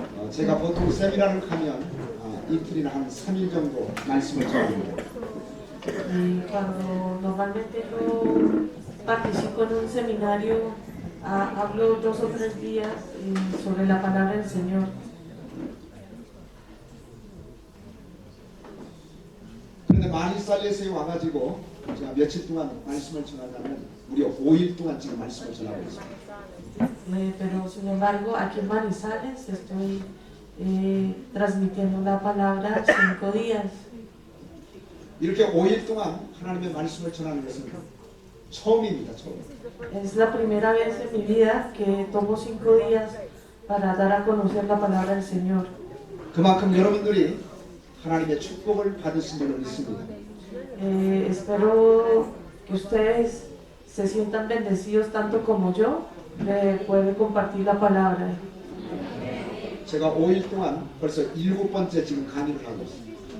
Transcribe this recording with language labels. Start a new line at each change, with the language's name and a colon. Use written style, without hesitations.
Korean: 제가 보통 세미나를 가면 이틀이나 한 3일 정도 말씀을 전합니다.
Spanish: Cuando normalmente yo participo en un seminario, hablo 2 o 3 días sobre la palabra del Señor.
Korean: 그런데 마니살레스에 와가지고 제가 며칠 동안 말씀을 전하자면 무려 5일 동안 지금 말씀을 전하고 있습니다.
Spanish: Pero sin embargo, aquí en Manizales estoy transmitiendo la palabra 5 días.
Korean: 이렇게 5일 동안 하나님의 말씀을 전하는 것은 처음입니다. 처음.
Spanish: Es la primera vez en mi vida que tomo 5 días para dar a conocer la palabra del Señor.
Korean: 그만큼 여러분들이 하나님의 축복을 받으신 줄로 믿습니다.
Spanish: Espero que ustedes se sientan bendecidos tanto como yo de poder compartir la palabra.
Korean: 제가 5일 동안 벌써 7번째 지금 강의를 하고 있습니다.